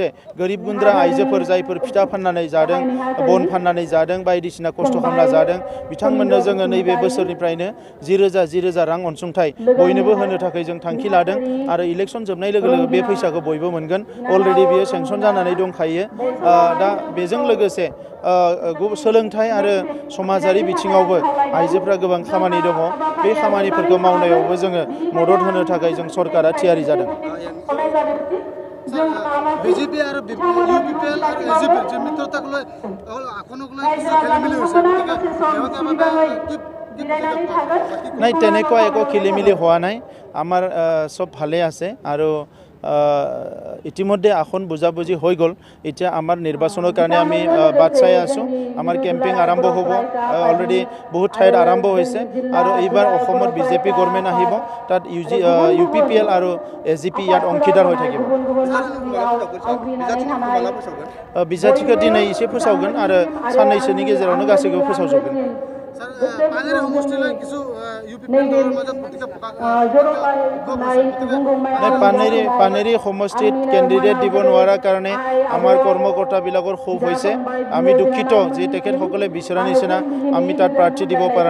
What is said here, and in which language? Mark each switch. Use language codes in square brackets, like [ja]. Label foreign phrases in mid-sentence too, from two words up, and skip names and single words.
[brx] गोरिब गुन्द्रा आइजोफोर जायफोर फिथा फाननानै जादों बन फाननानै जादों बायदिसिना खस्थ' खालामना जादों बिथांमोननो जोङो नैबे बोसोरनिफ्रायनो 10,000 रां अनसुंथाइ बयनोबो होनो थाखाय जों थांखि लादों आरो इलेक्सन जोबनाय लोगो लोगो बे फैसाखौ बयबो मोनगोन अलरेडि बियो सेंसन जानानै दंखायो दा बेजों लोगोसे सोलोंथाइ आरो समाजारि बिथिङावबो आइजोफ्रा गोबां खामानि दङ बे खामानिफोरखौ मावनायावबो जोङो मदद होनो थाखाय जों सरकारा थियारि जादों [as] বিজেপি আৰু ইউপিপিএল আৰু এজিপি যে মিত্ৰতাক লৈ আসনক লৈ কিছু খেলিমেলি হৈছে নাই তেনেকুৱা একো খেলিমেলি হোৱা নাই আমাৰ সব ভালে আছে আৰু ইতিমধ্যে আসন বুজাবুজি হৈ গ'ল এতিয়া আমাৰ নিৰ্বাচনৰ কাৰণে আমি বাট চাই আছোঁ আমাৰ কেম্পেইন আৰম্ভ হ'ব অলৰেডি বহুত ঠাইত আৰম্ভ হৈছে আৰু এইবাৰ অসমত বিজেপি গভৰ্ণমেণ্ট আহিব তাত ইউপিপিএল আৰু এজিপি ইয়াত অংশীদাৰ হৈ থাকিব [brx] বিজাতিखौ দিनै एसे फोसावगोन आरो साननैसोनि गेजेरावनो गासैखौबो फोसावजोबगोन [as] পানেৰী সমষ্টিত কেণ্ডিডেট দিব নোৱাৰাৰ কাৰণে আমাৰ কৰ্মকৰ্তাবিলাকৰ ক্ষোভ হৈছে আমি দুঃখিত যে তেখেতসকলে বিচৰা নিচিনা আমি তাত প্ৰাৰ্থী দিব পৰা